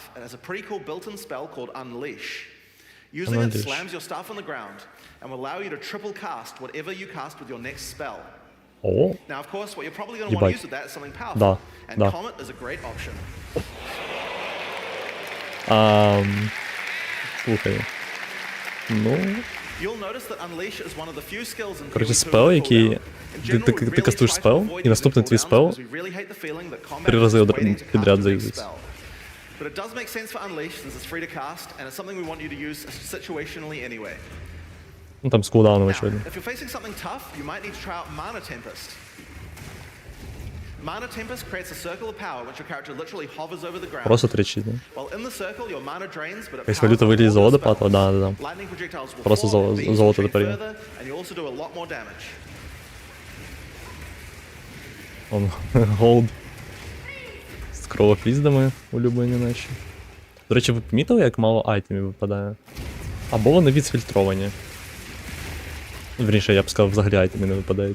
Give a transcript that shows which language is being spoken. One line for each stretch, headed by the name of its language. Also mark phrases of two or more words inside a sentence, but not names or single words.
English: It has a pretty cool built-in spell called Unleash. Using it Unleash. slams your staff on the ground and will allow you to triple cast whatever you cast with your next spell. О, Now, of course, what you're probably going to want to
Ukrainian: Ебать.
English: use with that is something powerful,
Ukrainian: Да,
English: and
Ukrainian: да.
English: Comet is a great option.
Ukrainian: слухай. Ну,
English: You'll notice that Unleash is one of the few skills in
Ukrainian: коротше,
English: PoE 2
Ukrainian: спел,
English: with
Ukrainian: який...
English: cooldown. In
Ukrainian: Ти
English: general, we really
Ukrainian: кастуєш
English: try to
Ukrainian: спел,
English: avoid
Ukrainian: і наступний
English: using
Ukrainian: твій
English: cooldowns
Ukrainian: спел
English: because we really hate the feeling that combat
Ukrainian: 3
English: is
Ukrainian: рази
English: just waiting to cast
Ukrainian: підряд
English: your next
Ukrainian: заюзить.
English: spell. But it does make sense for Unleash since it's free to cast, and it's something we want you to use situationally anyway.
Ukrainian: Ну, там з кулдауном,
English: Now,
Ukrainian: очевидно.
English: if you're facing something tough, you might need to try out Mana Tempest. Mana Tempest creates a circle of power which your character literally hovers over the ground.
Ukrainian: Просто 3 да?
English: While in the circle, your mana drains, but it
Ukrainian: Якась
English: powers
Ukrainian: валюта
English: up
Ukrainian: вилізе з
English: all your
Ukrainian: водопаду,
English: spells.
Ukrainian: да.
English: Lightning projectiles will
Ukrainian: Просто
English: fall, beams will
Ukrainian: золото
English: retreat
Ukrainian: тепер є.
English: further, and you also do a lot more damage.
Ukrainian: Он, голд. З кровопіздами улюблені наші. До речі, ви помітили, як мало айтемів випадає? Або вони відфільтровані. Вірніше, я б сказав, взагалі айтеми не випадають.